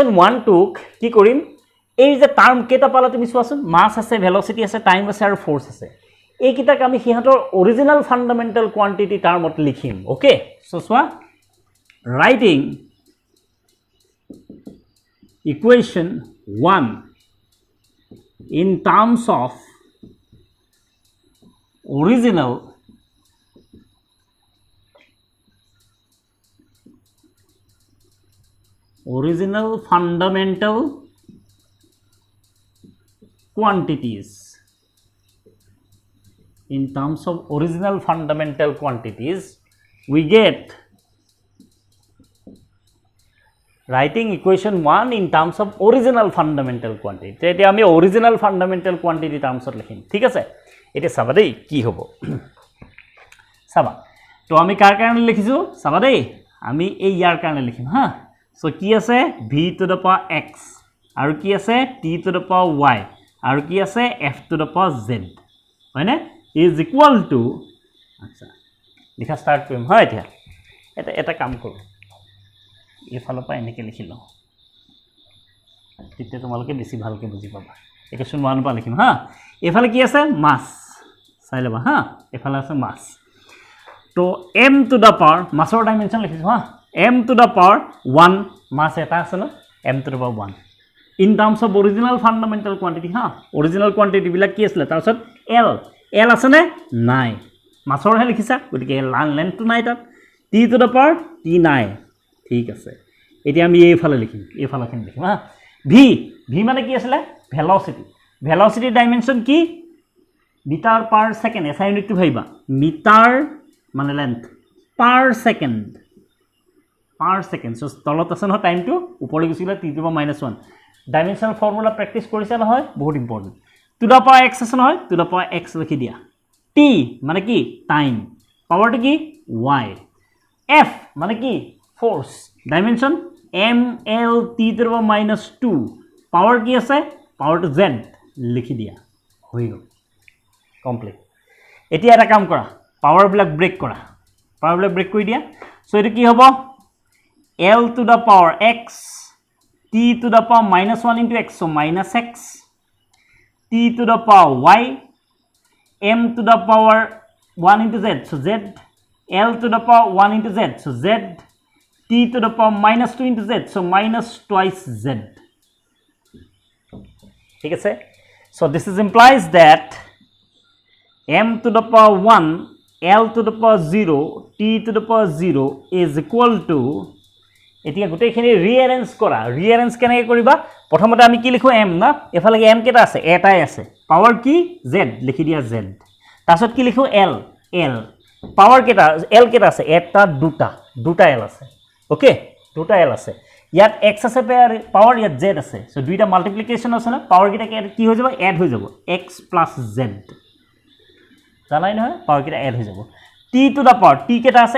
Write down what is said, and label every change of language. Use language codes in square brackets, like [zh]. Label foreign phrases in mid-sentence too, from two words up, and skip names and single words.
[as] 1টোক কি কৰিম এই যে টাৰ্ম কেইটা পালা তুমি চোৱাচোন মাছ আছে ভেলচিটি আছে টাইম আছে আৰু ফ'ৰ্চ আছে এইকেইটাক আমি সিহঁতৰ [en] original fundamental quantity term [as] লিখিম [en] okay so' [as] চোৱা ৰাইটিং [en] ইকুৱেশ্যন 1 in terms of original fundamental quantities in terms of original fundamental quantities we get writing equation 1 in terms of original fundamental quantity [as] এতিয়া আমি [en] original fundamental quantity termsত [as] লিখিম ঠিক আছে এটা চাবা দেই কি হ'ব চাবা তো আমি কাৰ কাৰণে লিখিছো চাবা দেই আমি এই ইয়াৰ কাৰণে লিখিম হা সো কি আছে [en] v to the power x [as] আৰু কি আছে [en] t to the power y [as] আৰু কি আছে [en] f to the power z [as] হয়নে [en] is equal to [as] আচ্ছা লিখা ষ্টাৰ্ট কৰিম হয় এতিয়া এটা কাম কৰোঁ এইফালৰ পৰা এনেকৈ লিখি লওঁ তেতিয়া তোমালোকে বেছি ভালকৈ বুজি পাবা ইকুৱেশ্যন 1 পৰা লিখিম হা এইফালে কি আছে মাছ চাই ল'বা হা এইফালে আছে মাছ তো [en] m to the power [as] মাছৰ ডাইমেনশ্যন লিখিছোঁ হা [en] m to the power 1 [as] মাছ এটা আছে ন m [en] to the power 1 in terms of original fundamental quantity [as] হা [en] original quantity [as] বিলাক কি আছিল তাৰপিছত l আছে নে নাই মাছৰহে লিখিছা গতিকে লেন্থটো নাই তাত [en] t to the power t [as] নাই ঠিক আছে এতিয়া আমি এইফালে লিখিম এইফালেখিনি লিখিম হা v মানে কি আছিলে ভেলচিটি ডাইমেনশ্যন কি [en] meter per second [as] এছআই ইউনিটটো ভাবিবা মিটাৰ মানে [en] length per second [as] সো তলত আছে নহয় টাইমটো ওপৰলৈ গুচি গ'লে [en] t to the power -1 dimensional formula practice [as] কৰিছে নহয় বহুত ইম্পৰ্টেণ্ট [en] to the power x [as] আছে নহয় [en] to the power [as] x লিখি দিয়া t মানে কি টাইম পাৱাৰটো কি y f মানে কি ফ'ৰ্চ ডাইমেনশ্যন [en] ml t to the power -2 [as] পাৱাৰ কি আছে পাৱাৰটো z লিখি দিয়া হৈ গ'ল কমপ্লিট এতিয়া এটা কাম কৰা পাৱাৰবিলাক ব্ৰেক কৰি দিয়া সো এইটো কি হ'ব [en] l to the power x t to the power -1 into x so -x t to the power y m to the power 1 into z so z l to the power 1 into z so z t to the power -2 into z so -2 z [as] ঠিক আছে [en] so this is implies that m to the power 1 l to the power 0 t to the power 0 is equal to [as] এতিয়া গোটেইখিনি ৰিএৰেঞ্জ কেনেকৈ কৰিবা প্ৰথমতে আমি কি লিখোঁ m না এফালে m কেইটা আছে এটাই আছে পাৱাৰ কি z লিখি দিয়া z তাৰপিছত কি লিখোঁ l পাৱাৰ কেইটা l কেইটা আছে এটা দুটা l আছে ওকে দুটা l আছে ইয়াত x আছে পাৱাৰ ইয়াত z আছে সো দুইটা মাল্টিপ্লিকেশ্যন আছে না পাৱাৰ কেইটা কি হৈ যাব এড হৈ যাব x + z জানাই নহয় পাৱাৰ কেইটা এড হৈ যাব [en] t to the power t [as] কেইটা আছে